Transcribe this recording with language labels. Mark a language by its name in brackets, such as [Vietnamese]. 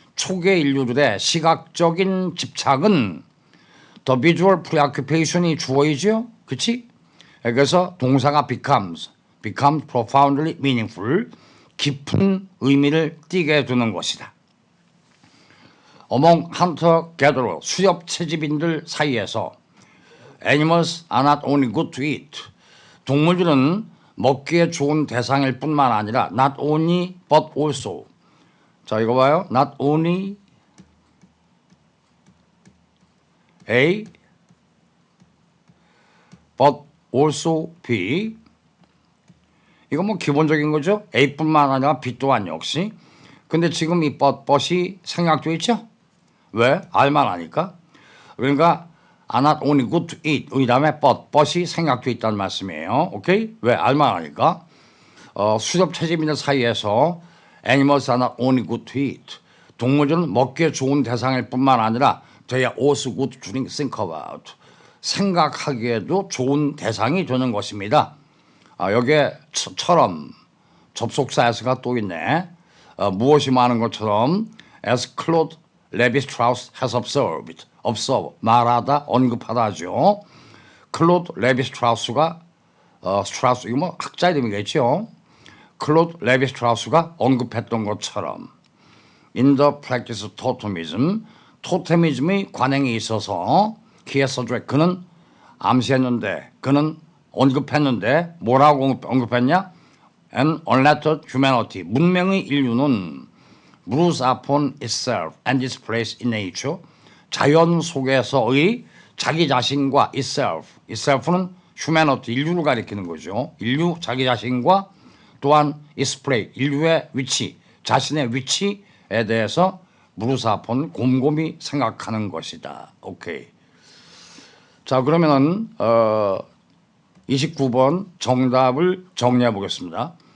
[Korean] 초기의 인류들의 시각적인 집착은 [English] the visual preoccupation [Korean] 이 주어이죠. 그치? 그래서 동사가 [English] becomes profoundly meaningful, [Korean] 깊은 의미를 띠게 두는 것이다. [English] Among hunter-gatherer, [Korean] 수렵 채집인들 사이에서 [English] animals are not only good to eat, [Korean] 동물들은 먹기에 좋은 대상일 뿐만 아니라 [English] not only but also. [Korean] 자, 이거 봐요. [English] not only A but also B. [Korean] 이거 뭐 기본적인 거죠. A뿐만 아니라 B 또한 역시. 근데 지금 이 but이 생략되어 있죠. 왜? 알만 하니까. 그러니까 [English] are not only good to eat [Korean] 이 다음에 but이 생략되어 있다는 말씀이에요. 오케이? 왜? 알만 하니까. 수렵 채집인들 사이에서 [English] animals are not only good to eat. [Korean] 동물들은 먹기에 좋은 대상일 뿐만 아니라 [English] they are also good to think about. [Korean] 생각하기에도 좋은 대상이 되는 것입니다. 여기에 처럼 접속사에서가 또 있네. 무엇이 많은 것처럼 [English] as Claude Lévi-Strauss has observed. [Korean] observe, 말하다, 언급하다죠. 클로드 레비스트라우스가 스트라우스 이거 뭐 학자 이름이겠죠. 클로드 레비스트라우스가 언급했던 것처럼 [English] in the practice of totemism, [Korean] 토테미즘의 관행에 있어서 키에서드레 그는 암시했는데 그는 언급했는데 뭐라고 언급했냐? [English] An unlettered humanity, [Korean] 문명의 인류는 [English] moves upon itself and its place in nature, [Korean] 자연 속에서의 자기 자신과 [English] itself는 humanity, [Korean] 인류를 가리키는 거죠. 인류 자기 자신과 또한 its place, 인류의 위치, 자신의 위치에 대해서 [English] moves upon [Korean] 곰곰이 생각하는 것이다. 오케이. 자, 그러면은 29번 정답을 정리해 보겠습니다.